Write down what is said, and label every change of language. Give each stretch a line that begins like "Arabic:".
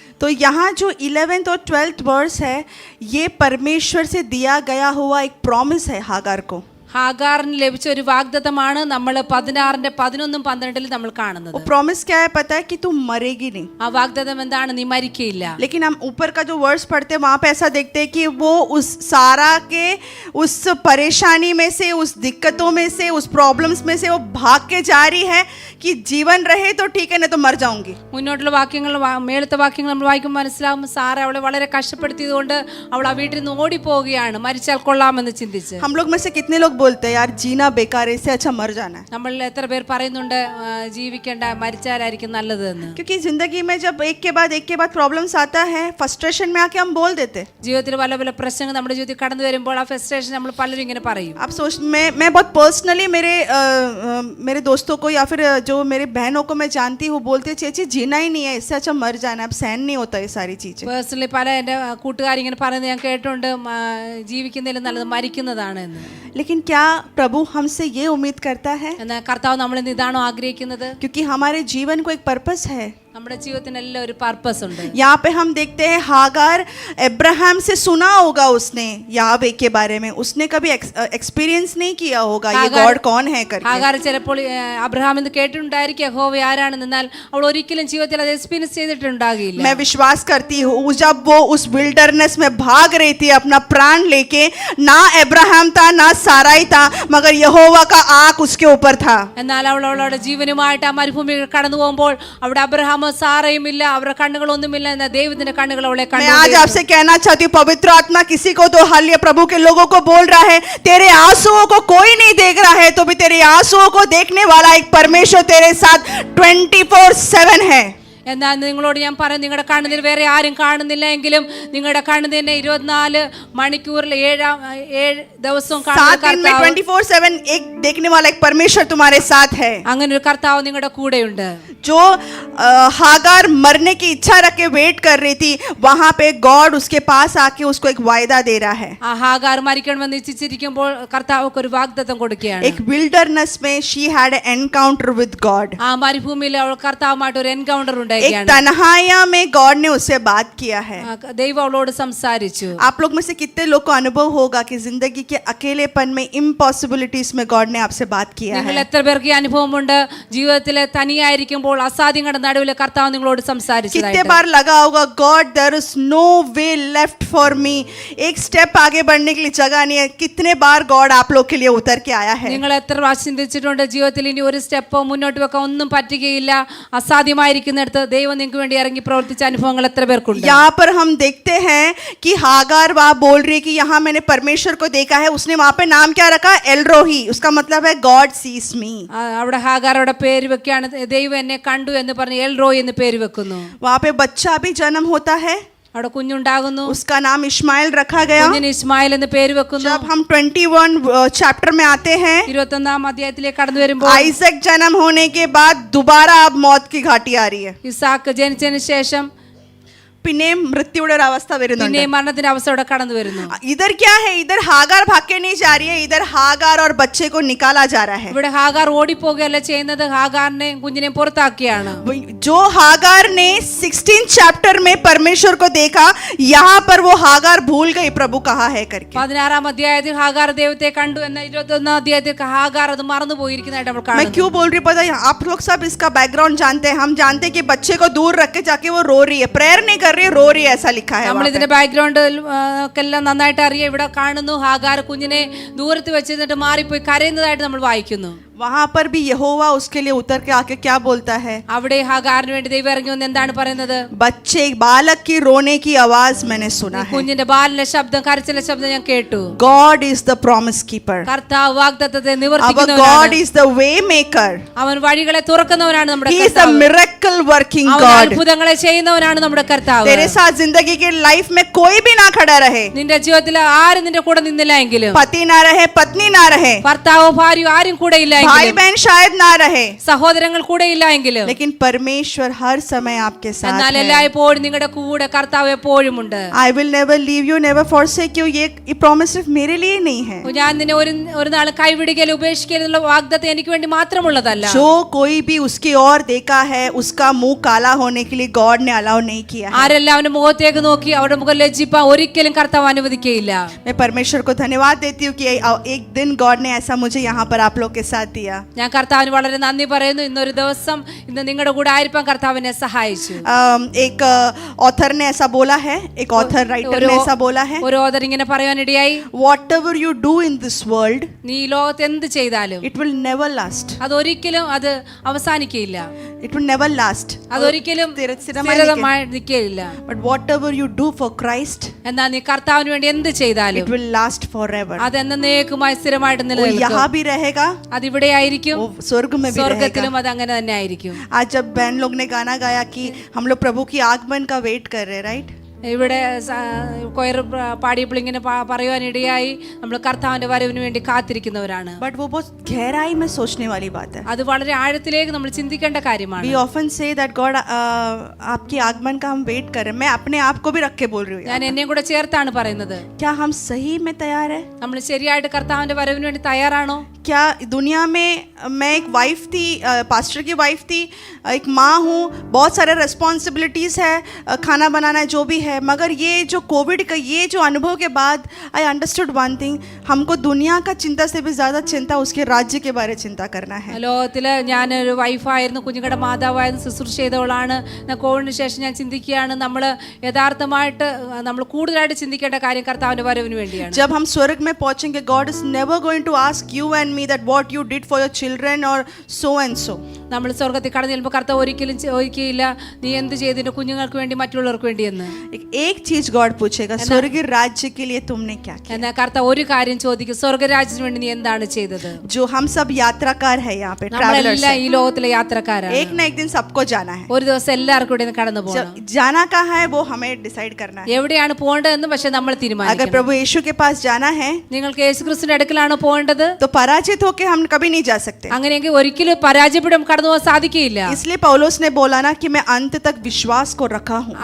Hindi: तो यहाँ जो 11th और 12th वर्स है ये परमेश्वर से दिया गया हुआ एक प्रॉमिस है हागार को.
Malayalam: ഹാഗാറിന് ലഭിച്ച ഒരു വാഗ്ദത്തമാണ് നമ്മൾ 16ന്റെ 11 12 നമ്മൾ കാണുന്നത്.
Hindi: वो प्रॉमिस क्या है पता है कि तू मरेगी नहीं.
Malayalam: ആ വാഗ്ദത്തം എന്താണ്? നീ മരിക്കയില്ല.
Hindi: लेकिन हम ऊपर का जो वर्स पढ़ते हैं वहाँ पे ऐसा देखते हैं कि वो उस सारा के उस परेशानी में से, उस दिक्कतों में से, उस प्रॉब्लम्स में से वो भाग के जा रही है कि जीवन रहे तो ठीक है, नहीं तो मर जाऊंगी.
Malayalam: മുന്നോട്ടുള്ള വാക്യങ്ങൾ മേളത്തെ വാക്യങ്ങൾ നമ്മൾ വായിക്കുമ്പോൾ മനസ്സിലാവും സാറ അവളെ വളരെ കഷ്ടപ്പെടുത്തിയതുകൊണ്ട് അവൾ ആ വീട്ടിൽ നിന്ന് ഓടിപ്പോവുകയാണ്, മരിച്ചാൽ കൊള്ളാമെന്ന് ചിന്തിച്ച്.
Hindi: हम लोग में से कितने लोग बोलते हैं यार जीना बेकार है, इससे अच्छा मर जाना है.
Malayalam: നമ്മൾ എത്ര പേർ പറയുന്നുണ്ട് ജീവിക്കേണ്ട, മരിച്ചാലായിരിക്കും നല്ലത് എന്ന്.
Hindi: क्योंकि जिंदगी में जब एक के बाद प्रॉब्लम्स आता है, फ्रस्ट्रेशन में आके हम बोल देते.
Malayalam: ജീവിതത്തിൽ പല പല പ്രശ്നങ്ങൾ നമ്മുടെ ജീവിതത്തിൽ കടന്നു വരുമ്പോൾ ആ ഫ്രസ്ട്രേഷൻ നമ്മൾ പലരും ഇങ്ങനെ പറയും.
Hindi: आप सोच मैं बहुत पर्सनली मेरे दोस्तों को या फिर जो मेरे बहनों को मैं जानती हूँ बोलती है चेची जीना ही नहीं है, इससे अच्छा मर जाना, अब सहन नहीं होता ये सारी चीजें.
Malayalam: പേഴ്സണലി പല എൻ്റെ കൂട്ടുകാരിങ്ങനെ പറയുന്നത് ഞാൻ കേട്ടിട്ടുണ്ട്, ജീവിക്കുന്നതിലും നല്ലത് മരിക്കുന്നതാണ് എന്ന്.
Hindi: लेकिन क्या प्रभु हमसे ये उम्मीद करता है?
Malayalam: എന്നാൽ കർത്താവ് നമ്മളിൽ നിന്ന് ഇതാണോ ആഗ്രഹിക്കുന്നത്?
Hindi: क्योंकि हमारे जीवन को एक पर्पस है.
Malayalam: നമ്മുടെ ജീവിതത്തിനെല്ലാം ഒരു പർപ്പസ് ഉണ്ട്.
Hindi: यहाँ पे हम देखते हैं हागार अब्राहम से सुना होगा उसने यावे के बारे में, उसने कभी एक्सपीरियंस नहीं किया होगा ये गॉड कौन है करके.
Malayalam: ഹാഗാർ ചിലപ്പോൾ അബ്രഹാമിൽ നിന്ന് കേട്ടിട്ടുണ്ടായിരിക്കും യഹോവ ആരാണെന്ന്, എന്നാൽ അവൾ ഒരിക്കലും ജീവിതത്തിൽ അത് എക്സ്പീരിയൻസ് ചെയ്തിട്ടുണ്ടാകില്ല.
Hindi: मैं विश्वास करती हूँ जब वो उस विल्डरनेस में भाग रही थी अपना प्राण लेके, ना अब्राहम था ना साराई था, मगर यहोवा का आँख उसके ऊपर था.
Malayalam: എന്നാൽ അവൾ അവളുടെ ജീവനുമായിട്ട് ആ മരുഭൂമി കടന്നു പോകുമ്പോൾ അവിടെ അബ്രഹാം സാറയും ഇല്ല, അവരുടെ കണ്ണുകളൊന്നുമില്ല, എന്നാൽ ദൈവത്തിന്റെ കണ്ണുകൾ അവളെ കണ്ടു.
Hindi: मैं आज आपसे कहना चाहती हूँ पवित्र आत्मा किसी को तो हाल प्रभु के लोगों को बोल रहा है, तेरे आंसुओं को कोई नहीं देख रहा है, तो भी तेरे आंसुओं को देखने वाला एक परमेश्वर तेरे साथ 24/7 है.
Malayalam: എന്നാൽ നിങ്ങളോട് ഞാൻ പറയും, നിങ്ങളുടെ കണ്ണുനീർ വേറെ ആരും കാണുന്നില്ല എങ്കിലും നിങ്ങളുടെ കണ്ണുനീരിനെ 24 മണിക്കൂറിൽ 7 ദിവസവും
Hindi: 24/7 एक देखने वाला एक परमेश्वर तुम्हारे साथ है.
Malayalam: അങ്ങനെ ഒരു കർത്താവ് നിങ്ങളുടെ കൂടെയുണ്ട്.
Hindi: जो हागार मरने की इच्छा रख के वेट कर रही थी, वहां पे गॉड उसके पास आके उसको एक वायदा दे रहा है.
Malayalam: ആ ഹാഗാർ മരിക്കണമെന്ന് ഇച്ഛിച്ചിരിക്കുമ്പോൾ കർത്താവ് ഒരു വാഗ്ദത്തം കൊടുക്കുകയാണ്.
Hindi: एक विल्डरनेस में
English: she had an encounter with God.
Malayalam: ആ മരുഭൂമിയിൽ അവൾ കർത്താവുമായിട്ട് ഒരു എൻകൗണ്ടർ
Hindi: एक
Malayalam: ഉണ്ടായിരിക്കുകയാണ്.
Hindi: तन्हाइया में गॉड ने उससे बात किया है.
Malayalam: ദൈവം അവളോട് സംസാരിച്ചു.
Hindi: आप लोग में से कितने लोग को अनुभव होगा कि जिंदगी के अकेलेपन में, इम्पॉसिबिलिटीज में गॉड ने आपसे बात किया
Malayalam: നിങ്ങൾ
Hindi: है.
Malayalam: എത്ര പേർക്ക് ഈ അനുഭവമുണ്ട്? ജീവിതത്തിലെ തനിയായിരിക്കുമ്പോൾ അസാധ്യങ്ങളുടെ നടുവിൽ കർത്താവ് നിങ്ങളോട്
Hindi: कितने
Malayalam: സംസാരിച്ചതായിട്ട്.
Hindi: बार लगा होगा
English: God there is no way left for me,
Hindi: एक स्टेप आगे बढ़ने के लिए जगह नहीं है. कितने बार गॉड आप लोग के लिए उतर के आया है.
Malayalam: നിങ്ങൾ എത്ര പ്രാവശ്യം ചിന്തിച്ചിട്ടുണ്ട് ജീവിതത്തിൽ ഇനി ഒരു സ്റ്റെപ്പോ മുന്നോട്ട് വെക്കാൻ ഒന്നും പറ്റുകയില്ല, അസാധ്യമായിരിക്കുന്നിടത്ത് ദൈവം നിങ്ങൾക്ക് വേണ്ടി ഇറങ്ങി പ്രവർത്തിച്ച അനുഭവങ്ങൾ എത്ര പേർക്കുണ്ട്?
Hindi: यहाँ पर हम देखते हैं कि हागार वहाँ बोल रही है कि यहाँ मैंने परमेश्वर को देखा है, उसने वहाँ पे नाम क्या रखा? एलरोही, उसका मतलब है
English: God sees me.
Malayalam: അവിടെ ഹാഗാറോടെ പേര് വെക്കുകയാണ്, ദൈവം എന്നെ കണ്ടു എന്ന് പറഞ്ഞ് എൽ റോയ് എന്ന് പേര് വെക്കുന്നു.
Hindi: वहाँ पे बच्चा भी जन्म होता है,
Malayalam: അവിടെ കുഞ്ഞുണ്ടാകുന്നു,
Hindi: उसका नाम इस्माइल रखा गया।
Malayalam: കുഞ്ഞിന് ഇസ്മായിൽ എന്ന് പേര് വെക്കുന്നു.
Hindi: जब हम 21 चैप्टर में आते हैं,
Malayalam: 21-ാം അധ്യായത്തിലേക്ക് കടന്നു വരുമ്പോൾ
Hindi: आइजक जन्म होने के बाद दोबारा अब मौत की घाटी आ रही है,
Malayalam: ഇസാക്ക് ജനിച്ചതിന് ശേഷം പിന്നെ മൃത്യുയുടെ ഒരു അവസ്ഥ വരുന്നുണ്ട്. പിന്നെ മരണത്തിന്റെ അവസ്ഥയോടെ കടന്നു വരുന്നു.
Hindi: इधर क्या है? इधर हागार भाग के नहीं जा रही है, इधर हागार और बच्चे को निकाला जा रहा है।
Malayalam: ഇവിടെ ഹാഗാർ ഓടിപ്പോകുകയല്ല ചെയ്യുന്നത്, ഹാഗാറിനെയും കുഞ്ഞിനെയും പുറത്താക്കിയാണ്.
Hindi: जो हागार ने 16 चैप्टर में परमेश्वर को देखा, यहाँ पर वो हागार भूल गई प्रभु कहाँ है करके।
Malayalam: 16-ാം അധ്യായത്തിൽ ഹാഗാർ ദൈവത്തെ കണ്ടു എന്ന 21-ാം അധ്യായത്തിൽ ഹാഗാർ അത് മറന്നു പോയിരിക്കുന്നതായിട്ട് നമ്മൾ
Hindi: मैं
Malayalam: കാണുന്നു.
Hindi: क्यों बोल रही पता है? आप लोग सब इसका बैकग्राउंड जानते हैं, हम जानते हैं कि बच्चे को दूर रख के जाके वो रो रही है, प्रेयर नहीं कर रही है, रो रही है, ऐसा लिखा है
Malayalam: നമ്മൾ
Hindi: वहाँ पे।
Malayalam: ഇതിന്റെ ബാക്ക്ഗ്രൗണ്ട് ഒക്കെ എല്ലാം നന്നായിട്ട് അറിയാം. ഇവിടെ കാണുന്നു ഹാഗാർ കുഞ്ഞിനെ ദൂരത്ത് വെച്ചിട്ട് മാറിപ്പോയി കരയുന്നതായിട്ട് നമ്മൾ വായിക്കുന്നു.
Hindi: वहाँ पर भी यहोवा उसके लिए उतर के आके क्या बोलता है?
Malayalam: അവിടെ ഹാഗാറിന് വേണ്ടി ദൈവം ഇറങ്ങി വന്ന് എന്താണ് പറയുന്നത്?
Hindi: बच्चे बालक की रोने की आवाज मैंने सुना है।
Malayalam: കുഞ്ഞിന്റെ ബാലിന്റെ ശബ്ദം, കരച്ചിലെ ശബ്ദം ഞാൻ കേട്ടു.
English: God is the promise keeper.
Malayalam: കർത്താവ് വാഗ്ദത്തത്തെ
English: Our God
Malayalam: നിവർത്തിക്കുന്നവനാണ്.
English: is the way maker.
Malayalam: അവൻ വഴികളെ തുറക്കുന്നവനാണ് നമ്മുടെ
English: He is the
Malayalam: കർത്താവ്.
English: miracle working
Malayalam: അവൻ
English: God.
Malayalam: അത്ഭുതങ്ങളെ ചെയ്യുന്നവനാണ് നമ്മുടെ കർത്താവ്.
Hindi: तेरे साथ जिंदगी के लाइफ में कोई भी ना खड़ा रहे,
Malayalam: നിന്റെ ജീവിതത്തിൽ ആരും നിന്റെ കൂടെ നിന്നില്ല എങ്കിലും,
Hindi: पति ना रहे, पत्नी ना रहे,
Malayalam: ഭർത്താവോ ഭാര്യയോ ആരും കൂടെ ഇല്ല
Hindi: भाई
Malayalam: എങ്കിലും,
Hindi: बहन शायद ना रहे,
Malayalam: സഹോദരങ്ങൾ കൂടെ ഇല്ല എങ്കിലും,
Hindi: लेकिन परमेश्वर हर समय आपके साथ
Malayalam: എന്നാൽ
Hindi: है।
Malayalam: എല്ലായ്പ്പോഴും നിങ്ങളുടെ കൂടെ കർത്താവ് എപ്പോഴും ഉണ്ട്.
English: I will never leave you, never forsake you.
Hindi: ये प्रॉमिस सिर्फ मेरे लिए नहीं है।
Malayalam: ഞാൻ നിന്നെ ഒരു നാൾ കൈവിടുകയില്ല ഉപേക്ഷിക്കരുത് എന്നുള്ള വാഗ്ദത്തം എനിക്ക് വേണ്ടി മാത്രമുള്ളതല്ല.
Hindi: जो कोई भी उसकी ओर देखा है, उसका मुंह काला होने के लिए गॉड ने अलाउ नहीं किया है।
Malayalam: ആരെല്ലാം അവന്റെ മുഖത്തേക്ക് നോക്കി അവരുടെ മുഖം ലജ്ജിപ്പാൻ ഒരിക്കലും കർത്താവ് അനുവദിക്കുകയില്ല.
Hindi: मैं परमेश्वर को धन्यवाद देती हूँ कि एक दिन गॉड ने ऐसा मुझे यहाँ पर आप लोग के साथ दिया।
Malayalam: ഞാൻ കർത്താവിന് വളരെ നന്ദി പറയുന്നു. ഇന്നൊരു ദിവസം ഇന്ന് നിങ്ങളുടെ കൂടെ ആയിരിക്കാൻ കർത്താവിനെ സഹായിച്ചു.
Hindi: एक ऑथर ने ऐसा बोला है, एक ऑथर राइटर ने ऐसा बोला है,
Malayalam: ഒരു ഓഥർ ഇങ്ങനെ പറയാനിടയായി,
English: whatever you do in this world,
Malayalam: നീ ഈ ലോകത്ത് എന്ത് ചെയ്താലും
English: it will never last.
Malayalam: അതൊരിക്കലും അത് അവസാനിക്കയില്ല,
English: It will never last.
Malayalam: അതൊരിക്കലും സ്ഥിരമായി നിൽക്കുകയില്ല.
English: But whatever you do for Christ,
Malayalam: എന്നാൽ നീ കർത്താവിന് വേണ്ടി എന്ത് ചെയ്താലും
English: it will last forever.
Malayalam: അത് എന്നേക്കുമായി സ്ഥിരമായിട്ട്
Hindi: वो
Malayalam: നിലനിൽക്കും.
Hindi: यहाँ भी रहेगा,
Malayalam: അതിവിടെ ആയിരിക്കും,
Hindi: वो स्वर्ग में भी रहेगा।
Malayalam: സ്വർഗത്തിലും അത് അങ്ങനെ തന്നെ ആയിരിക്കും.
Hindi: आज जब बहन लोग ने गाना गाया कि हम लोग प्रभु की आगमन का वेट कर रहे हैं, राइट?
Malayalam: ഇവിടെ കൊയർ പാടിയപ്പോൾ ഇങ്ങനെ പറയുവാനിടയായി, നമ്മൾ കർത്താവിന്റെ വരവിന് വേണ്ടി കാത്തിരിക്കുന്നവരാണ്.
Hindi: बट वो बहुत गहराई में सोचने वाली बात है।
Malayalam: അത് വളരെ ആഴത്തിലേക്ക് നമ്മൾ ചിന്തിക്കേണ്ട കാര്യമാണ്.
English: We often say that God
Hindi: आपकी आगमन का हम वेट कर रहे हैं। मैं अपने आप को भी रख के बोल रही हूँ,
Malayalam: ഞാൻ എന്നെയും കൂടെ ചേർത്താണ് പറയുന്നത്.
Hindi: क्या हम सही में तैयार है?
Malayalam: നമ്മൾ ശരിയായിട്ട് കർത്താവിന്റെ വരവിന് വേണ്ടി തയ്യാറാണോ?
Hindi: क्या दुनिया में मैं एक वाइफ थी, पास्टर की वाइफ थी, एक माँ हूँ, बहुत सारे रिस्पॉन्सिबिलिटीज़ है, खाना बनाना जो भी है, मगर ये जो कोविड का ये जो अनुभव के बाद
English: I understood one thing,
Hindi: हमको दुनिया का चिंता से भी ज़्यादा चिंता उसके राज्य के बारे चिंता करना है।
Malayalam: ലോകത്തില് ഞാനൊരു വൈഫായിരുന്നു, കുഞ്ഞുങ്ങളുടെ മാതാവായിരുന്നു, ശുശ്രൂഷ ചെയ്തവളാണ്. കോവിഡിന് ശേഷം ഞാൻ ചിന്തിക്കുകയാണ്, നമ്മൾ യഥാർത്ഥമായിട്ട് നമ്മൾ കൂടുതലായിട്ട് ചിന്തിക്കേണ്ട കാര്യം കർത്താവിന്റെ വരവിന് വേണ്ടിയാണ്.
Hindi: जब हम स्वर्ग में पहुंचेंगे,
English: God is never going to ask you and me that what you did for your children or so and so.
Malayalam: നമ്മൾ സ്വർഗത്തിൽ കടന്നു ചെല്ലുമ്പോൾ കർത്താവ് ഒരിക്കലും ചോദിക്കുകയില്ല, നീ എന്ത് ചെയ്തിട്ട് കുഞ്ഞുങ്ങൾക്ക് വേണ്ടി മറ്റുള്ളവർക്ക് വേണ്ടി എന്ന്.
Hindi: एक चीज गॉड पूछेगा, स्वर्गीय राज्य के लिए तुमने क्या किया?
Malayalam: എന്നാൽ കർത്താവ് ഒരു കാര്യം ചോദിക്കും, സ്വർഗരാജ്യത്തിന് വേണ്ടി നീ എന്താണ് ചെയ്തത്?
Hindi: जो हम सब यात्राकार है यहाँ पे, ट्रैवलर्स
Malayalam: നമ്മളെല്ലാം ഈ ലോകത്തിലെ യാത്രക്കാരാണ്.
Hindi: एक ना एक दिन सबको जाना है।
Malayalam: ഒരു ദിവസം എല്ലാവർക്കും ഇവിടെ കടന്നു പോകണം.
Hindi: जाना कहाँ है वो हमें डिसाइड करना है।
Malayalam: എവിടെയാണ് പോകേണ്ടതെന്ന് പക്ഷെ നമ്മൾ
Hindi: अगर
Malayalam: തീരുമാനിക്കണം.
Hindi: प्रभु यीशु के पास जाना है
Malayalam: നിങ്ങൾക്ക് യേശുക്രിസ്തുവിന്റെ അടുക്കലാണോ പോകേണ്ടത്?
Hindi: तो पराजित होके हम कभी नहीं जा सकते।
Malayalam: അങ്ങനെയെങ്കിൽ ഒരിക്കലും പരാജയപ്പെടും കടന്നു പോകാൻ സാധിക്കുകയില്ല.
Hindi: इसलिए पौलुस ने बोला ना कि मैं अंत तक विश्वास को रखा हूँ।